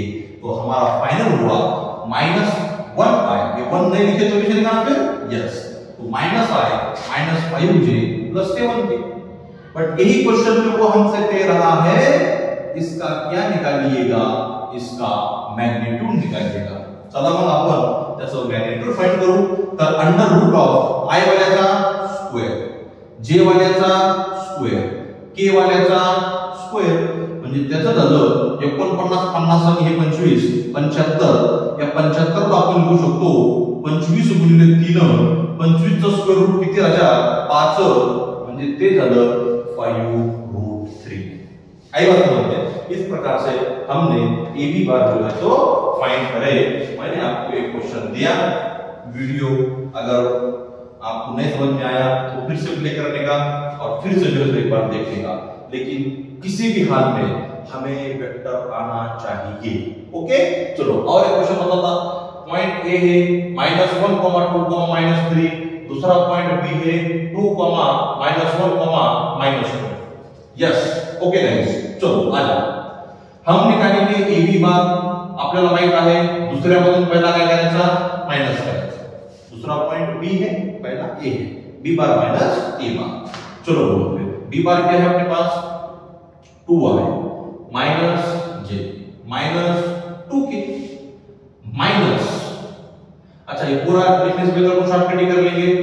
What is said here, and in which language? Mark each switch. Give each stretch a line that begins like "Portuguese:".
Hindi: तो हमारा फाइनल हुआ -1 आए, ये 1 नहीं लिखे तो लिखे लिखना फिर यस, तो -i -5j +7k। बट यही क्वेश्चन में वो हमसे कह रहा है इसका क्या निकालिएगा, इसका मैग्नीट्यूड निकालिएगा।
Marathi: चला मग आपण त्याचं मॅग्नीट्यूड फाइंड करू। तर under route of i वाल्याचा square, j वाल्याचा square, k वाल्याचा square, म्हणजे त्याचं झालं 49 50 आणि हे 25 75। या 75 ला आपण लिहू शकतो 25 गुणिले 3, 25 चा स्क्वेअर रूट किती राजा 5, म्हणजे ते झालं 5√3।
Hindi: आई बात समझते हैं। इस प्रकार से हमने ए बी बार जो है तो फाइंड करे। मैंने आपको एक क्वेश्चन दिया, वीडियो अगर आपको नहीं समझ में आया तो फिर से प्ले करने का और फिर से जो है एक बार देखने का, लेकिन किसी भी हाल में हमें वेक्टर आना चाहिए। ओके, चलो और एक क्वेश्चन बताता। पॉइंट ए है -1, 2, -3, दूसरा पॉइंट बी है 2, -1, -2। यस, ओके गाइस, चलो आ जाओ। हम निकालेंगे ए बी बार।
Marathi: आपल्याला माहित आहे दुसऱ्यामधून पहिला काय करायचा, माइनस करायचा।
Hindi: दूसरा पॉइंट बी है, पहला ए है, बी बार माइनस ए बार। चलो बोलो फिर बी बार क्या है अपने पास 2i -j -2k माइनस, अच्छा ये पूरा लिखने से पहले शॉर्टकट ही कर लेंगे।